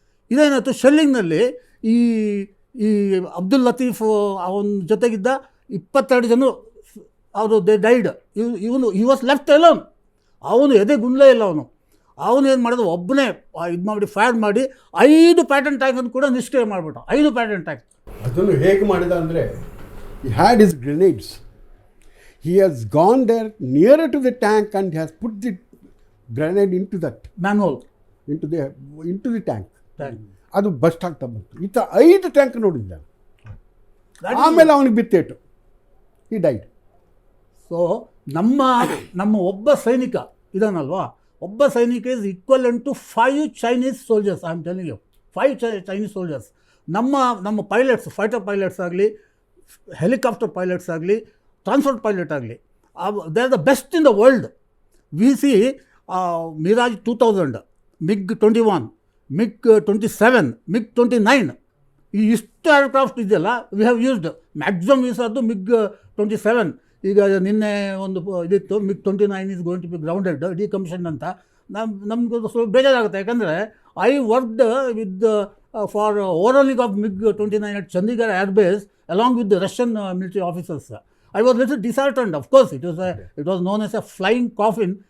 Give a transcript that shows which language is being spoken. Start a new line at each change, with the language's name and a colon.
Kannada: ಇದೇನಾಯಿತು, ಶೆಲ್ಲಿಂಗ್ನಲ್ಲಿ ಈ ಅಬ್ದುಲ್ ಲತೀಫ್ ಅವನ ಜೊತೆಗಿದ್ದ 22 ಜನ ಅವರು
English: They died. He was left alone.
Kannada: ಅವನು ಎದೆ ಗುಂಡ್ಲೇ ಇಲ್ಲ. ಅವನು ಏನು ಮಾಡಿದ, ಒಬ್ಬನೇ ಇದು ಮಾಡಿ ಫೈರ್ ಮಾಡಿ 5 ಪ್ಯಾಟರ್ನ್ ಟ್ಯಾಂಕನ್ನು ಕೂಡ ನಿಷ್ಕ್ರಿಯ ಮಾಡಿಬಿಟ್ಟು. 5 ಪ್ಯಾಟರ್ನ್ ಟ್ಯಾಂಕ್. ಅದನ್ನು ಹೇಗೆ ಮಾಡಿದ ಅಂದರೆ,
English: he had his grenades. He has gone there nearer to the tank and has put the grenade into that manhole, into the tank.
Kannada: ಅದು ಬಸ್ಟ್ ಆಗ್ತಾ ಬಂತು. ಈ ಥರ 5 ಟ್ಯಾಂಕ್ ನೋಡಿದ್ದ. ಆಮೇಲೆ ಅವನಿಗೆ ಬಿತ್ತೇಟು, ಈ ಡೈಡ್. ಸೊ ನಮ್ಮ ಒಬ್ಬ ಸೈನಿಕ ಇದಾನಲ್ವಾ, ಒಬ್ಬ ಸೈನಿಕ
English: Is equivalent to 5 Chinese soldiers. I am telling you, 5 Chinese soldiers.
Kannada: ನಮ್ಮ ಪೈಲಟ್ಸ್, ಫೈಟರ್ ಪೈಲಟ್ಸ್ ಆಗಲಿ, ಹೆಲಿಕಾಪ್ಟರ್ ಪೈಲಟ್ಸ್ ಆಗಲಿ, ಟ್ರಾನ್ಸ್ಪೋರ್ಟ್ ಪೈಲಟ್ ಆಗಲಿ,
English: They are the best in the world. We see Mirage 2000, MiG-21, MiG-27, MiG-29,
Kannada: ಈ ಇಷ್ಟು aircraft ಇದೆಯಲ್ಲ,
English: we have used maximum use
Kannada: ಆದ್ದು
English: MiG-27.
Kannada: ಈಗ ನಿನ್ನೆ ಒಂದು ಇದಿತ್ತು,
English: MiG-29 is going to be grounded, decommission ಅಂತ.
Kannada: ನಮ್ಗೆ ಸ್ವಲ್ಪ ಬೇಜಾರಾಗುತ್ತೆ. ಯಾಕಂದರೆ
English: I worked with for overhauling of MiG-29 at Chandigarh Air Base along with the Russian military officers. I was little disheartened. Of course, it was known as a flying coffin.